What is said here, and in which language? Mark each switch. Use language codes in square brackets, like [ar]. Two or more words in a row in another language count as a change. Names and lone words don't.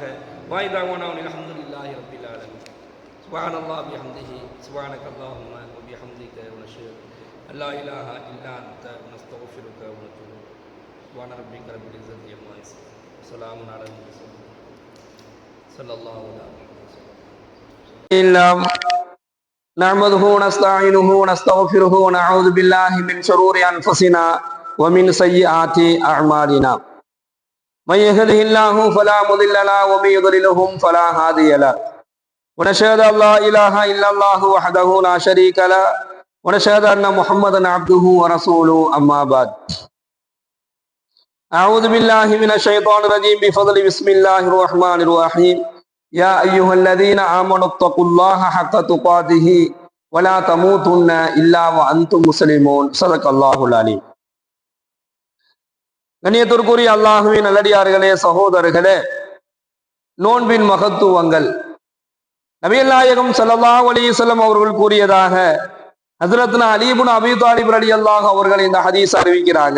[ar] வாய்தாவானவன் الحمد لله رب العالمين سبحان الله وبحمده سبحانك اللهم وبحمدك ونشهد أن لا إله إلا أنت نستغفرك ونتوب سبحان ربك رب العزة عما يصفون سلام على المرسلين صلى الله عليه وسلم. نحمده ونستعينه ونستغفره ونعوذ بالله من شرور أنفسنا ومن سيئات أعمالنا من يهده الله فلا مضل له ومن يضلله فلا هادي له ونشهد أن لا إله إلا الله وحده لا شريك له ونشهد أن محمدا عبده ورسوله أما بعد. أعوذ بالله من الشيطان الرجيم بفضل بسم الله الرحمن الرحيم. يا أيها الذين آمنوا اتقوا الله حق تقاته ولا تموتن إلا وأنتم مسلمون. صدق الله العليم. [ta] கண்ணியத்திற்குரிய அல்லாஹ்வின் நல்லடியார்களே, சகோதரர்களே, நோன்பின் மகத்துவங்கள் நபிகள் நாயகம் [ar] صلى الله عليه وسلم [ta] அவர்கள் கூறியதாக ஹஜ்ரத்னா அலி இப்னு அபீ தாலிப் ரலியல்லாஹு அவர்கள் இந்த ஹதீஸ் அறிவிக்கிறாங்க.